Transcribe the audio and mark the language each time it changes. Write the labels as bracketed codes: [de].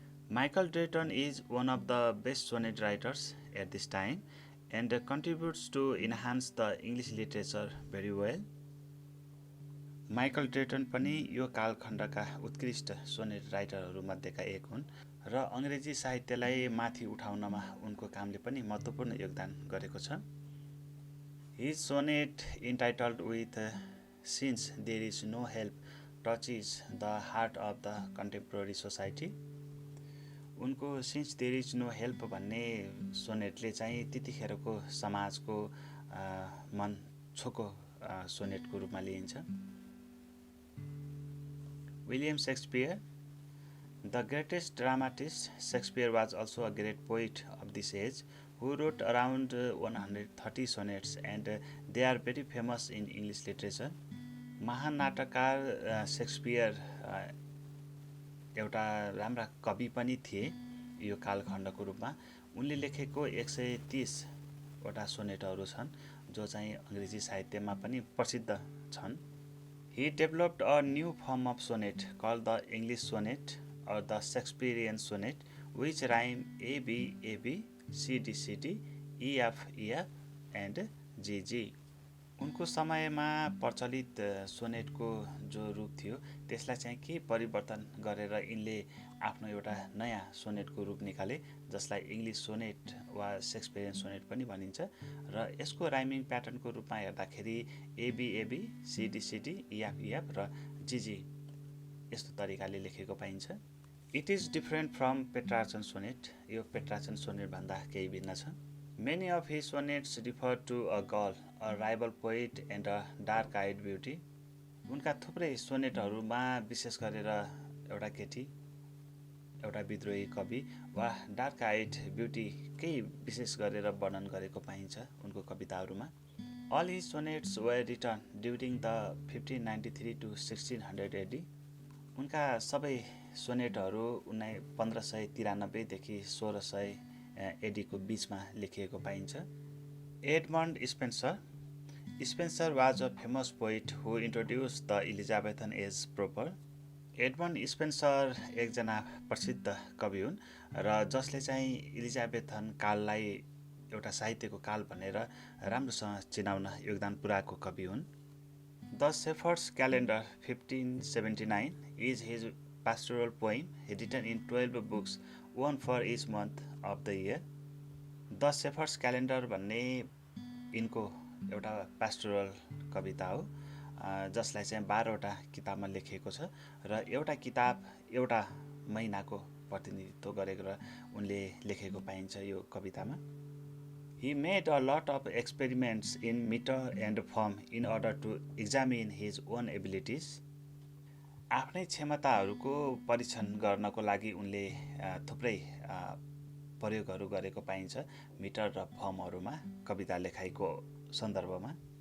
[en] Michael Drayton is one of the best sonnet writers at this time and contributes to enhance the English literature very well. [ne] Michael ड्रेटन पनि यो कालखण्डका उत्कृष्ट sonnet राइटरहरू मध्येका एक हुन् र अङ्ग्रेजी साहित्यलाई माथि उठाउनमा उनको कामले पनि महत्त्वपूर्ण योगदान गरेको छ। [en] His sonnet entitled with Since There Is No Help touches the heart of the contemporary society. [ne] उनको Since There Is No Help भन्ने सोनेटले चाहिँ त्यतिखेरको समाजको मन छोको सोनेटको रूपमा लिइन्छ। [en] William Shakespeare, the greatest dramatist, Shakespeare was also a great poet of this age who wrote around 130 sonnets and they are very famous in English literature. [ne] महान नाटककार Shakespeare एउटा राम्रा कवि पनि थिए यो कालखण्डको रूपमा। उनले लेखेको 130 वटा सोनेटहरू छन् जो चाहिँ अङ्ग्रेजी साहित्यमा पनि प्रसिद्ध छन्। [en] He developed a new form of sonnet called the English sonnet or the Shakespearean sonnet, which rhyme A B A B, C D C D, E F E F and G G. [ne] उनको समयमा प्रचलित सोनेटको जो रूप थियो त्यसलाई चाहिँ के परिवर्तन गरेर यिनले आफ्नो एउटा नयाँ सोनेटको रूप निकाले, जसलाई इङ्ग्लिस सोनेट वा शेक्सपियरियन सोनेट पनि भनिन्छ र यसको राइमिङ प्याटर्नको रूपमा हेर्दाखेरि एबी सिडी इएफ र जीजी यस्तो तरिकाले लेखेको पाइन्छ। [en] it is different from Petrarchan sonnet, [ne] यो पेट्रार्चन सोनेट भन्दा केही भिन्न छ। [en] Many of his sonnets refer to a girl, a rival poet and a dark-eyed beauty. [ne] उनका थुप्रै सोनेटहरूमा विशेष गरेर एउटा केटी, एउटा विद्रोही कवि वा डार्क आइड ब्युटी केही विशेष गरेर वर्णन गरेको पाइन्छ उनको कविताहरूमा। [en] All his sonnets were written during the 1593 to 1600 AD. [ne] उनका सबै सोनेटहरू 1593 देखि 1600 एडीको बीचमा लेखिएको पाइन्छ। [en] Edmund Spenser was a famous poet who introduced the Elizabethan age proper. [ne] Edmund Spencer एकजना प्रसिद्ध कवि हुन् र जसले चाहिँ इलिजाबेथन काललाई एउटा साहित्यको काल भनेर राम्रोसँग चिनाउन योगदान पुर्याएको कवि हुन्। [en] The Shepherd's Calendar 1579 is his pastoral poem written in 12 books, one for each month of the year. [ne] The shepherd's calendar भन्ने यिनको एउटा पास्टोरल कविता हो जसलाई चाहिँ 12वटा किताबमा लेखिएको छ र एउटा किताब एउटा महिनाको प्रतिनिधित्व गरेर उनले लेखेको पाइन्छ यो कवितामा। [en] He made a lot of experiments in meter and form in order to examine his own abilities. [ne] आफ्नै क्षमताहरूको परीक्षण गर्नको लागि उनले थुप्रै प्रयोगहरू गरेको पाइन्छ मिटर र फर्महरूमा कविता लेखाइको सन्दर्भमा।